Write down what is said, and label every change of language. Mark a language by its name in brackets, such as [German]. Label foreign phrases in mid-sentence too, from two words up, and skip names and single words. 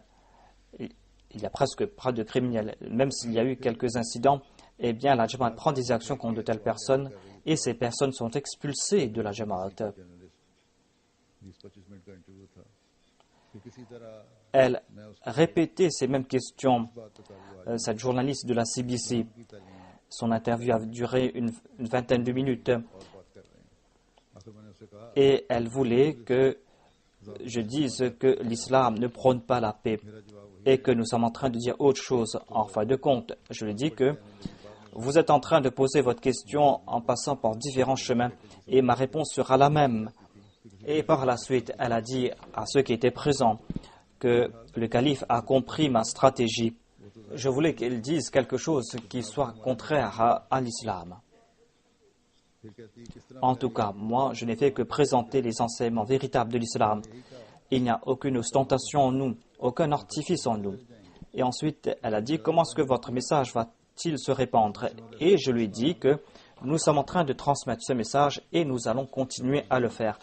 [French] Il n'y a presque pas de criminels. Même s'il y a eu quelques incidents, eh bien la Jamaat prend des actions contre de telles personnes et ces personnes sont expulsées de la Jamaat. Elle répétait ces mêmes questions, cette journaliste de la CBC. Son interview a duré une vingtaine de minutes [Urdu] اور بات کر رہے ہیں۔ آخر میں نے اس سے کہا [French] et elle voulait que je dise que l'islam ne prône pas la paix [Urdu] میرا جواب وہی [French] et que nous sommes en train de dire autre chose. En fin de compte, je lui dis que vous êtes en train de poser votre question en passant par différents chemins et ma réponse sera la même. Et par la suite, elle a dit à ceux qui étaient présents que le calife a compris ma stratégie. Je voulais qu'elle dise quelque chose qui soit contraire à l'islam. [Urdu] پھر کہتی کس طرح [French] En tout cas, moi, je n'ai fait que présenter les enseignements véritables de l'islam. Il n'y a aucune ostentation en nous, aucun artifice en nous. Et ensuite, elle a dit, comment est-ce que votre message va-t-il se répandre? Et je lui ai dit que nous sommes en train de transmettre ce message et nous allons continuer à le faire.